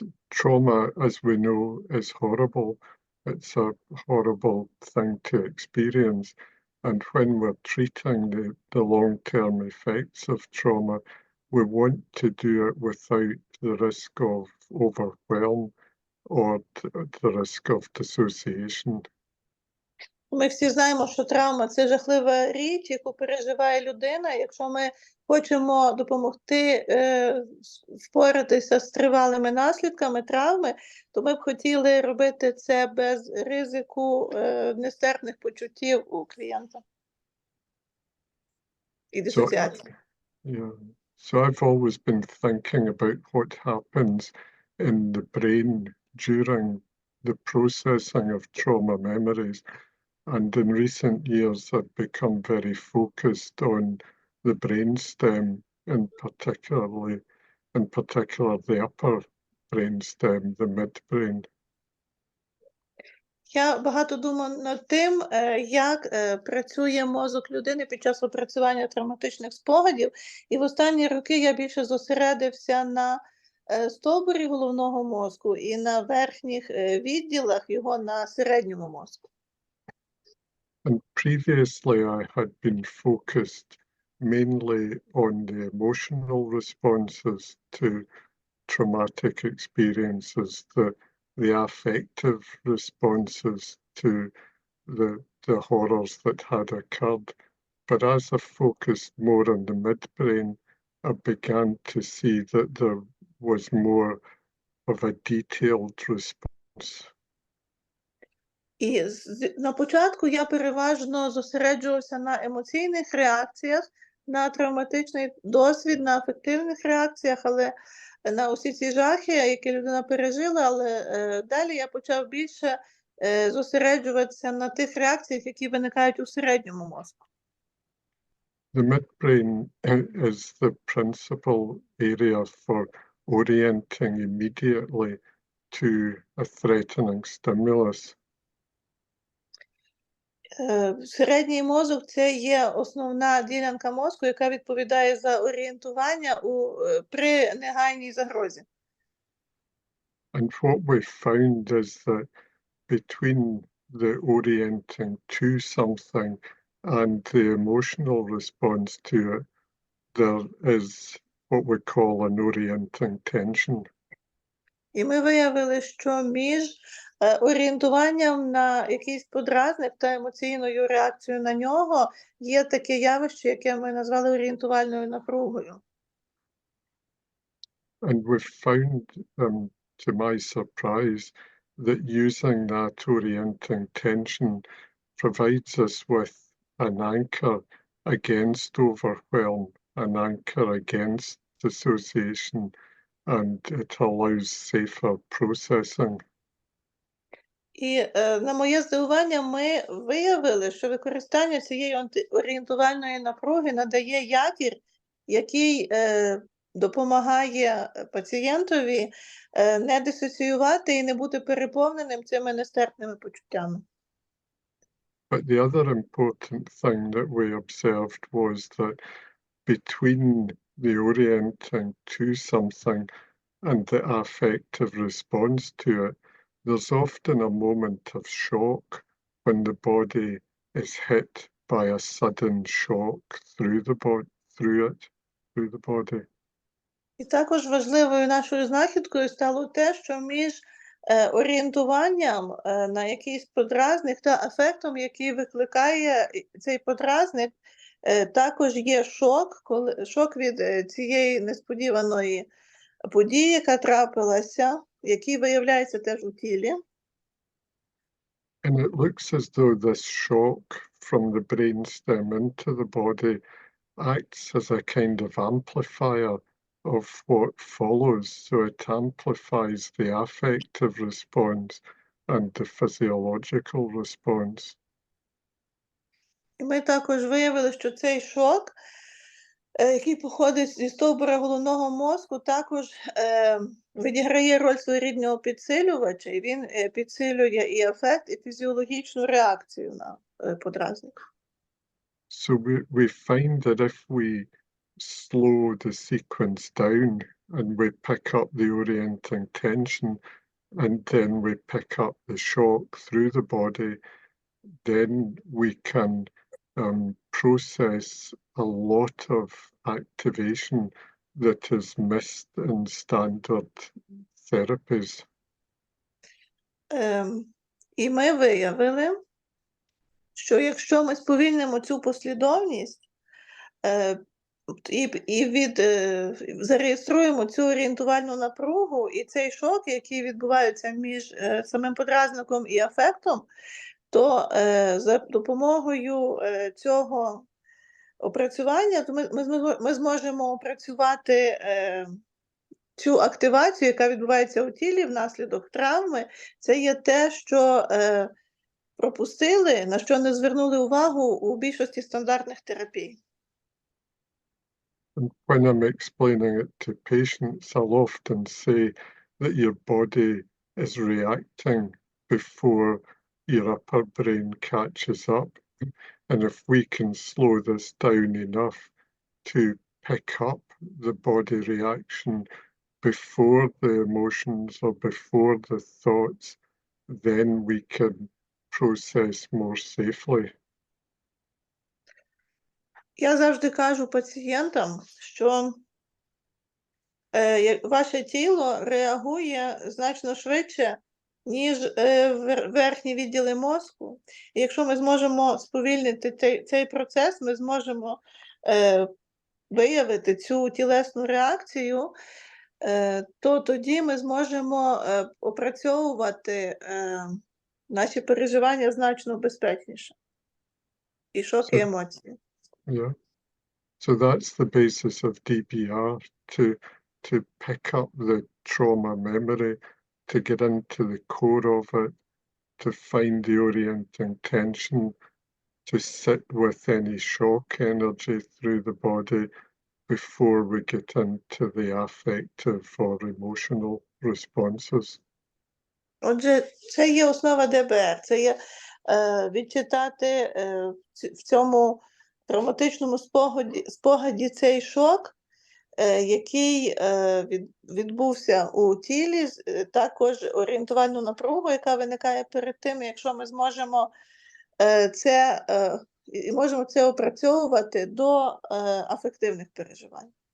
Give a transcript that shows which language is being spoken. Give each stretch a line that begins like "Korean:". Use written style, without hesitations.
English: Trauma, as we know, is horrible. It's a horrible thing to experience. And when we're treating the long-term effects of trauma, we want to do it without the risk of overwhelm or the risk of dissociation.
Ukrainian: Ми всі знаємо, що травма – це жахлива річ, яку переживає людина. Якщо ми хочемо допомогти впоратися з тривалими наслідками травми, то ми б хотіли робити це без ризику нестерпних почуттів у клієнта. І дисоціації.
English: So I've always been thinking about what happens in the brain during the processing of trauma memories. And in recent years, I've become very focused on the brainstem, in particular the upper brainstem, the midbrain.
Ukrainian: Я багато думав над тим, як працює мозок людини під час опрацювання травматичних спогадів. І в останні роки я більше зосередився на стовбурі головного мозку і на верхніх відділах його на середньому мозку.
English: And previously I had been focused mainly on the emotional responses to traumatic experiences, the affective responses to the horrors that had occurred. But as I focused more on the midbrain, I began to see that there was more of a detailed response.
Ukrainian: І на початку я переважно зосереджувався на емоційних реакціях, на травматичний досвід, на афективних реакціях, але на усі ці жахи, які людина пережила, але далі я почав більше зосереджуватися на тих реакціях, які виникають у середньому мозку.
English: The midbrain is the principal area for orienting immediately to a threatening stimulus.
Ukrainian: Середній мозок – це є основна ділянка мозку, яка відповідає за орієнтування при негайній загрозі.
English: And what we found is that between the orienting to something and the emotional response to it, there is what we call an orienting tension.
Ukrainian: І ми виявили, що між орієнтуванням на якийсь подразник та емоційною реакцією на нього є таке явище, яке ми назвали орієнтувальною напругою.
English: And we found, to my surprise, that using that orienting tension provides us with an anchor against overwhelm, an anchor against dissociation, and it allows safer processing.
Ukrainian: І на моє здивування ми виявили, що використання цієї орієнтувальної напруги надає якір, який допомагає пацієнтові не дисоціювати і не бути переповненим цими нестерпними почуттями.
English: But the other important thing that we observed was that between the orienting to something and the affective response to it, there's often a moment of shock when the body is hit by a sudden shock through the body.
Ukrainian: І також важливою нашою знахідкою стало те, що між орієнтуванням на якийсь подразник та ефектом, який викликає цей подразник, також є шок від цієї несподіваної події, яка трапилася, який виявляється теж у тілі.
English: And it looks as though this shock from the brainstem into the body acts as a kind of amplifier of what follows. So it amplifies the affective response and the physiological response.
Ukrainian: І ми також виявили, що цей шок, який походить зі стовбура головного мозку, також відіграє роль своєрідного підсилювача, і він підсилює і ефект, і фізіологічну реакцію на подразник.
English: So we find that if we slow the sequence down and we pick up the orienting tension and then we pick up the shock through the body, then we can process a lot of activation that is missed in standard therapies.
Ukrainian: І ми виявили, що якщо ми сповільнимо цю послідовність і зареєструємо цю орієнтувальну напругу і цей шок, який відбувається між самим подразником і афектом, то за допомогою цього опрацювання ми зможемо опрацювати цю активацію, яка відбувається у тілі внаслідок травми. Це є те, що пропустили, на що не звернули увагу у більшості стандартних терапій.
English: And when I'm explaining it to patients, I'll often say that your body is reacting before your upper brain catches up. And if we can slow this down enough to pick up the body reaction before the emotions or before the thoughts, then we can process more safely.
Ukrainian: Я завжди кажу пацієнтам, що ваше тіло реагує значно швидше, ніж верхні відділи мозку. І якщо ми зможемо сповільнити цей процес, ми зможемо виявити цю тілесну реакцію, то тоді ми зможемо опрацьовувати наші переживання значно безпечніше. І шок, і емоції.
English: Yeah. So that's the basis of DBR, to pick up the trauma memory, to get into the core of it, to find the orienting tension, to sit with any shock energy through the body before we get into the affective or emotional responses.
Ukrainian: Отже, це є основа ДБР, це є відчитати в цьому травматичному спогаді цей шок, який відбувся у тілі, також орієнтувальну напругу, яка виникає перед тим, якщо ми зможемо це опрацьовувати до афективних переживань.